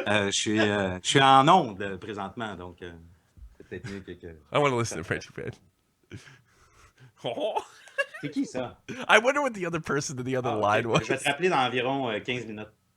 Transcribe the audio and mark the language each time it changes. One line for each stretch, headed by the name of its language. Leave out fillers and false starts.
French: Je suis en onde présentement, donc c'est peut-être mieux que...
English: I want to listen to French Fred.
French: C'est qui ça?
English: I wonder what the other person in the other line was.
French: Je vais te rappeler dans environ 15 minutes.